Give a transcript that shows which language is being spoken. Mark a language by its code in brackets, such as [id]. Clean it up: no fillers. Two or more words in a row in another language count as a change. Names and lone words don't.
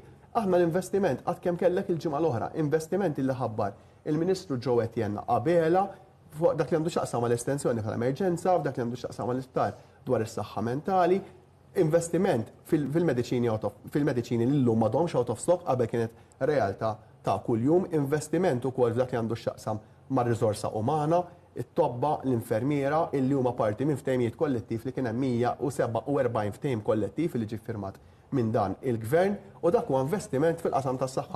[mt] Aħna l-investiment għad kemm kellek il-ġimgħa l-oħra, investiment illi ħabbar il-Ministru Joe Etienne qabela fuq dak li għandu x'aqsam mal-estensjoni tal-emerġenza, f'dak li għandu x'aqsam mal-isptar dwar is-saħħa mentali, investiment fil-mediċini li llum m'għadhomx [en] out of stock [mt] qabel kienet realtà ta' kuljum, investiment ukoll f'dak li għandu x'aqsam mar-riżorsa umana, it-tobba l-infermiera illi huma parti minn ftehimijiet kollettiv li kien hemm 147 ftehim kollettiv li ġie firmat minn dan il-gvern u dak huwa investiment fil-qasam tas-saħħa.